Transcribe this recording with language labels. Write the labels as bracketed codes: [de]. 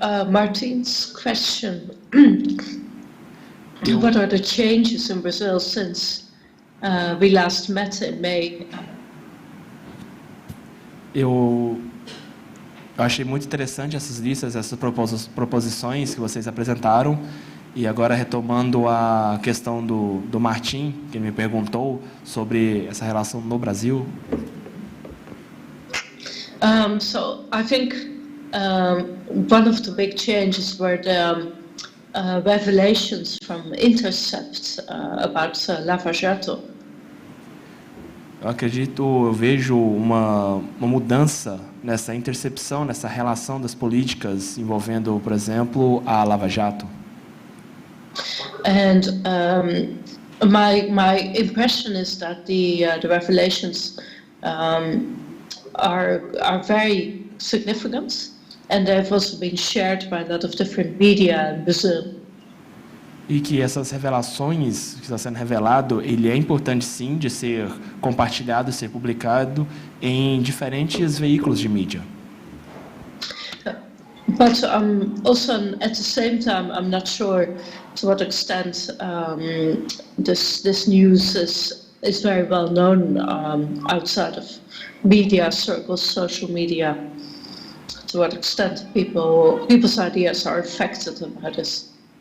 [en] Martin's question, what are the changes in Brazil since we last met in May? [pt] Eu achei muito interessante essas listas, essas proposições que vocês apresentaram, e agora retomando a questão do Martim, que me perguntou sobre essa relação no Brasil. [en] So I think one of the big changes were the revelations from Intercept about Lava Jato. [pt] Eu vejo uma mudança nessa intercepção, nessa relação das políticas envolvendo, por exemplo, a Lava Jato. [en] And my impression is that the revelations are very significant, and they've also been shared by a lot of different media in Brazil. [pt] E que essas revelações, que está sendo revelado, ele é importante sim de ser compartilhado, ser publicado em diferentes veículos de mídia. [en] But also at the same time, I'm not sure to what extent this news is very well known outside of media circles, social media. To what extent people's ideas are affected about this.